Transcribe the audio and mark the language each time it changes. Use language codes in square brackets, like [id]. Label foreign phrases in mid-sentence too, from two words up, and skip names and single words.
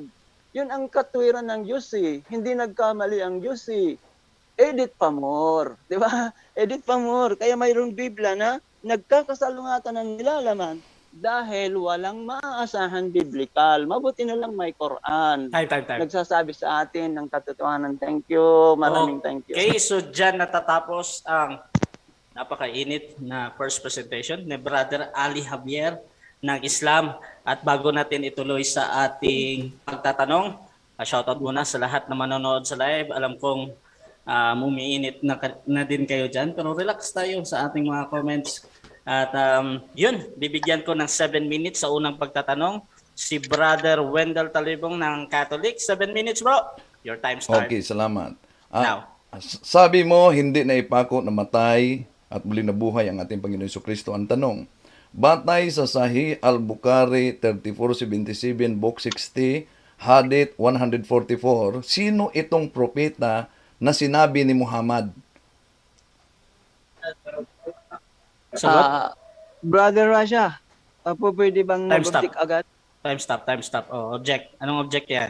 [tl] Yun ang katwiran ng Diyos eh. Hindi nagkamali ang Diyos eh. Edit pa more. Di ba? Edit pa more. Kaya mayroong Biblia na nagkakasalungatan ng nilalaman dahil walang maaasahan biblikal. Mabuti na lang may Quran. Time. Nagsasabi sa atin ng katotohanan. [en] Thank you. Maraming thank you. [tl] Okay, so dyan natatapos ang napakainit na [en] first presentation [tl] ni Brother Ali Javier ng Islam. At bago natin ituloy sa ating pagtatanong, shoutout muna sa lahat na manonood sa live. Alam kong umiinit na din kayo dyan, pero relax tayo sa ating mga comments. At yun, bibigyan ko ng 7 minutes sa unang pagtatanong si Brother Wendell Talibong ng Catholic. [en] 7 minutes, bro. Your time start. [tl] Okay, salamat. Now. Sabi mo, hindi na ipako na matay at muling nabuhay ang ating Panginoon Jesucristo. Ang tanong, batay sa Sahih al-Bukhari 3477, Book 60, Hadith 144, sino itong propeta na sinabi ni Muhammad? Sagot? Brother Rasha, po pwede bang [en] Time stop. [tl] mag-object agad? [en] Time stop. Oh, object. [tl] Anong object yan?